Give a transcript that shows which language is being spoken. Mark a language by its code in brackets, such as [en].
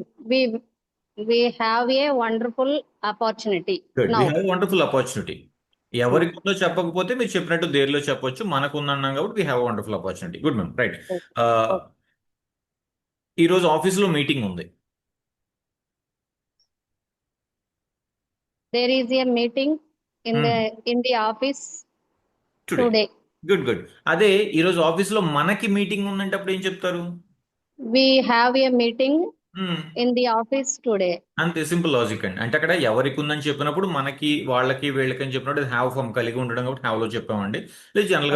[en] we we have a wonderful opportunity good. now. We have wonderful opportunity. [te] ఎవరికి ఉందో చెప్పకపోతే మీరు చెప్పినట్టు దేనిలో చెప్పొచ్చు. మనకు ఉందన్నాం కాబట్టి [en] We have wonderful opportunity. Good ma'am, right. Okay. [te] ఈరోజు ఆఫీస్లో మీటింగ్ ఉంది. [en] There is a meeting in the office today. today. Good. [te] అదే ఈరోజు ఆఫీస్లో మనకి మీటింగ్ ఉందంటే అప్పుడు ఏం చెప్తారు? [en] We have a meeting Hmm. in the office today. [te] అంతే, సింపుల్ లాజిక్ అండి. అంటే అక్కడ ఎవరికి ఉందని చెప్పినప్పుడు మనకి వాళ్ళకి వీళ్ళకి అని చెప్పినప్పుడు హ్యావ్ ఫామ్ కలిగి ఉండడం కాబట్టి హ్యావ్ లో చెప్పామండి. లేదు జనరల్ గా